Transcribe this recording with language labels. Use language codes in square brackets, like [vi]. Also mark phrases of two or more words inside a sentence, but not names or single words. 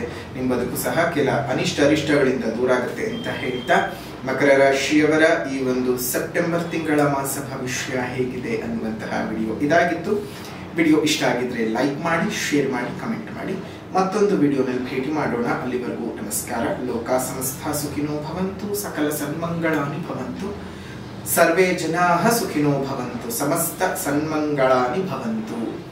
[kn] ನಿಮ್ಮ ಬದುಕು ಸಹ ಕೆಲ ಅನಿಷ್ಟಗಳಿಂದ ದೂರ ಆಗುತ್ತೆ ಅಂತ ಹೇಳ್ತಾ, ಮಕರ ರಾಶಿಯವರ ಈ ಒಂದು ಸೆಪ್ಟೆಂಬರ್ ತಿಂಗಳ ಮಾಸ ಭವಿಷ್ಯ ಹೇಗಿದೆ ಅನ್ನುವಂತಹ ವಿಡಿಯೋ ಇದಾಗಿತ್ತು. ವಿಡಿಯೋ ಇಷ್ಟ ಆಗಿದ್ರೆ ಲೈಕ್ ಮಾಡಿ, ಶೇರ್ ಮಾಡಿ, ಕಮೆಂಟ್ ಮಾಡಿ. ಮತ್ತೊಂದು ವಿಡಿಯೋನಲ್ಲಿ ಭೇಟಿ ಮಾಡೋಣ. ಅಲ್ಲಿವರೆಗೂ ನಮಸ್ಕಾರ. [sa] ಲೋಕ ಸಮಸ್ತ ಸುಖಿನೋ ಭವಂತು, ಸಕಲ ಸನ್ಮಂಗಳಾನಿ ಭವಂತು, ಸರ್ವೇ ಜನಾಃ ಸುಖಿನೋ ಭವಂತು, ಸಮಸ್ತ ಸನ್ಮಂಗಳಾನಿ ಭವಂತು.